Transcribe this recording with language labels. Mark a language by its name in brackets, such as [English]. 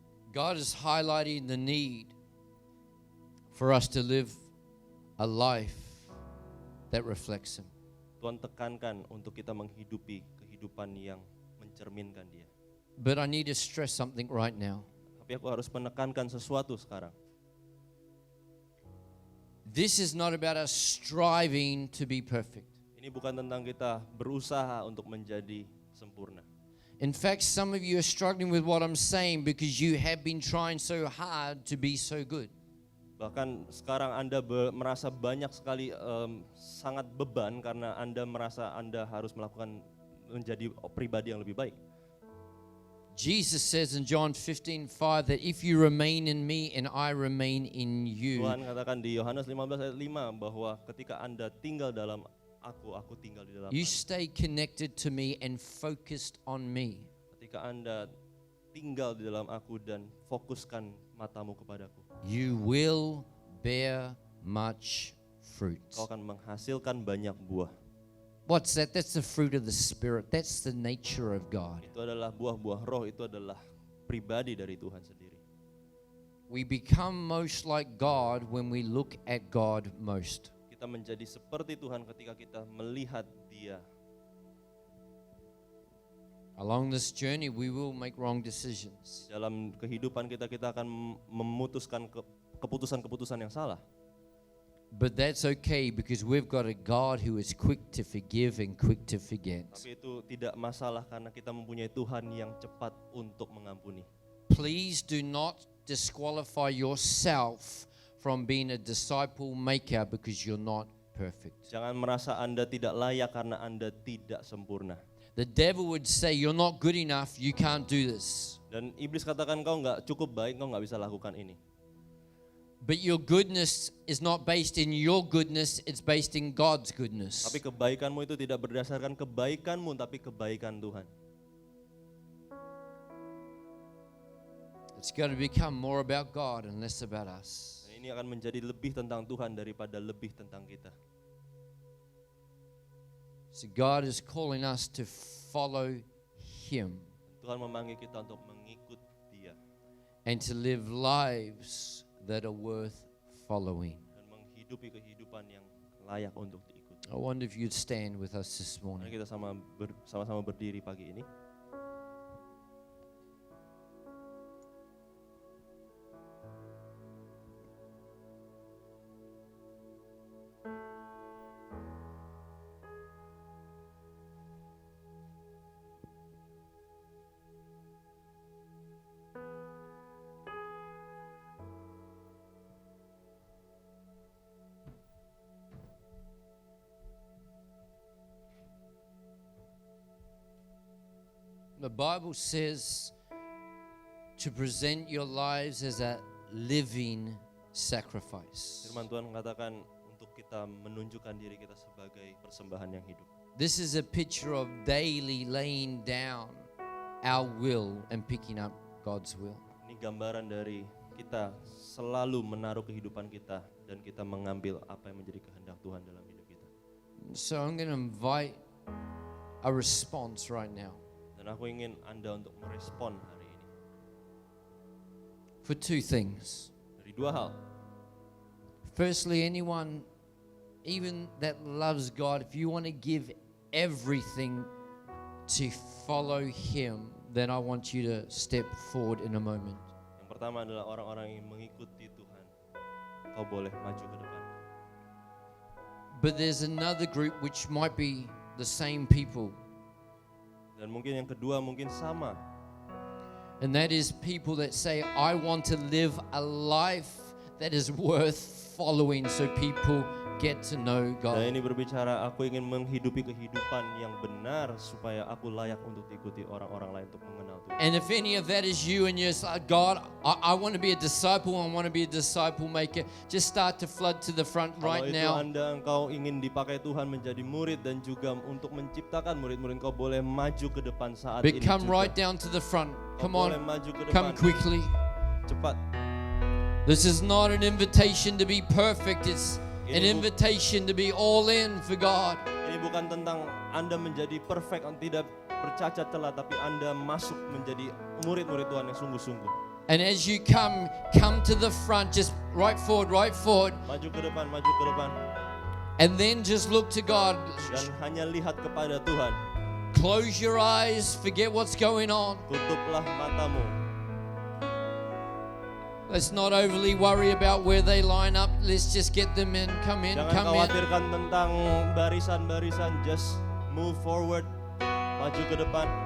[English] God is highlighting the need for us to live a life that reflects Him. [Indonesian] Tuhan tekankan untuk kita menghidupi kehidupan yang mencerminkan Dia. [English] But I need to stress something right now. [Indonesian] Tapi aku harus menekankan sesuatu sekarang. [English] This is not about us striving to be perfect. [Indonesian] Ini bukan tentang kita berusaha untuk menjadi sempurna. [English] In fact, some of you are struggling with what I'm saying because you have been trying so hard to be so good. [Indonesian] Bahkan sekarang Anda merasa banyak sekali sangat beban karena Anda merasa Anda harus menjadi pribadi yang lebih baik. [English] Jesus says in John 15:5 that if you remain in me and I remain in you, [Indonesian] Tuhan katakan di Yohanes 15 ayat 5 bahwa ketika Anda tinggal dalam aku tinggal di dalam [English] you [Indonesian] Anda. [English] stay connected to me and focused on me. [Indonesian] Ketika Anda tinggal di dalam aku dan fokuskan matamu kepadaku, [English] You will bear much fruit. [Indonesian] kau akan menghasilkan banyak buah. [English] What's that? That's the fruit of the Spirit. That's the nature of God. [Indonesian] Itu adalah buah-buah roh, itu adalah pribadi dari Tuhan sendiri. [English] We become most like God when we look at God most. [Indonesian] Kita menjadi seperti Tuhan ketika kita melihat Dia. [English] Along this journey, we will make wrong decisions. [Indonesian] Dalam kehidupan kita akan memutuskan keputusan-keputusan yang salah. [English] But that's okay because we've got a God who is quick to forgive and quick to forget. [Indonesian] Tapi itu tidak masalah karena kita mempunyai Tuhan yang cepat untuk mengampuni. [English] Please do not disqualify yourself from being a disciple maker because you're not perfect. [Indonesian] Jangan merasa Anda tidak layak karena Anda tidak sempurna. [English] The devil would say, "You're not good enough, you can't do this." [Indonesian] Dan iblis katakan kau nggak cukup baik, kau nggak bisa lakukan ini. [English] But your goodness is not based in your goodness, it's based in God's goodness. [Indonesian] Tapi kebaikanmu itu tidak berdasarkan kebaikanmu, tapi kebaikan Tuhan. [English] It's got to become more about God and less about us. [Indonesian] Dan ini akan menjadi lebih tentang Tuhan daripada lebih tentang kita. [English] So God is calling us to follow Him [Indonesian] Tuhan memanggil kita untuk mengikut Dia [English] and to live lives that are worth following. [Indonesian] dan menghidupi kehidupan yang layak untuk diikuti. [English] I wonder if you'd stand with us this [Indonesian] Mari [English] morning. [Indonesian] kita sama-sama berdiri pagi ini. [English] The Bible says to present your lives as a living sacrifice. [Indonesian] Firman Tuhan mengatakan untuk kita menunjukkan diri kita sebagai persembahan yang hidup. [English] This is a picture of daily laying down our will and picking up God's will. [Indonesian] Ini gambaran dari kita selalu menaruh kehidupan kita dan kita mengambil apa yang menjadi kehendak Tuhan dalam hidup kita. [English] So I'm going to invite a response right now [Indonesian] Dan aku ingin Anda untuk merespon hari ini [English] for two things. [Indonesian] dari dua hal. [English] Firstly, anyone even that loves God, if you want to give everything to follow Him, then I want you to step forward in a moment. [Indonesian] Yang pertama adalah orang-orang yang mengikuti Tuhan. Kau boleh maju ke depan. [English] But there's another group which might be the same people, [Indonesian] Dan mungkin yang kedua mungkin sama. [English] and that is people that say, I want to live a life that is worth following so people get to know [Indonesian] Dan [English] God. [Indonesian] ini berbicara aku ingin menghidupi kehidupan yang benar supaya aku layak untuk diikuti orang-orang lain untuk mengenal Tuhan. [English] And if any of that is you and you're like, God, I want to be a disciple, I want to be a disciple maker, just start to flood to the front right [Indonesian] Kalau itu [English] now. [Indonesian] engkau ingin dipakai Tuhan menjadi murid dan juga untuk menciptakan murid-murid, kau boleh maju ke depan saat [English] But [Indonesian] ini [English] come [Indonesian] juga. [English] right down to the front. [Indonesian] Kau [English] Come [Indonesian] boleh [English] on, [Indonesian] maju ke [English] come [Indonesian] depan. [English] quickly. [Indonesian] Cepat. [English] This is not an invitation to be perfect, it's an invitation to be all in for God. [Indonesian] Ini bukan tentang Anda menjadi perfect, tidak bercacat celah, tapi Anda masuk menjadi murid-murid Tuhan yang sungguh-sungguh. [English] And as you come to the front, just right forward. [Indonesian] Maju ke depan, maju ke depan. [English] And then just look to God. [Indonesian] Dan hanya lihat kepada Tuhan. [English] Close your eyes, forget what's going on. [Indonesian] Tutuplah matamu. [English] Let's not overly worry about where they line up. Let's just get them in. Come in, [Indonesian] Jangan [English] come in. [Indonesian] khawatirkan tentang barisan-barisan, [English] just move forward. [Indonesian] Maju ke depan.